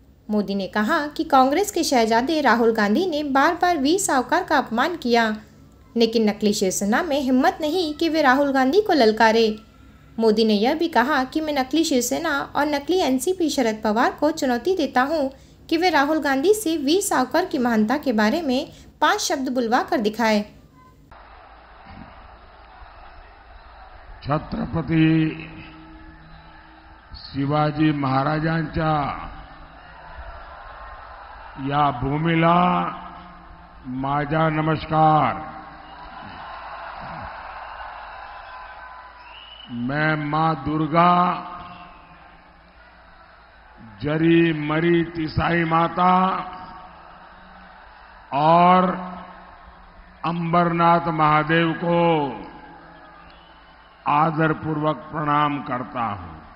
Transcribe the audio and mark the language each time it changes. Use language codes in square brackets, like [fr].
[hi] मोदी ने कहा कि कांग्रेस के शहजादे राहुल गांधी ने बार बार वीर सावरकर का अपमान किया, लेकिन नकली शिवसेना में हिम्मत नहीं कि वे राहुल गांधी को ललकारे। मोदी ने यह भी कहा कि मैं नकली शिवसेना और नकली एनसीपी शरद पवार को चुनौती देता हूं कि वे राहुल गांधी से वीर सावरकर की महानता के बारे में 5 शब्द बुलवा कर दिखाए। [mr] छत्रपती शिवाजी महाराजांच्या या भूमीला माझा नमस्कार। [hi] मैं मां दुर्गा, जरी मरी तिसाई माता और अंबरनाथ महादेव को आदरपूर्वक प्रणाम करता हूं।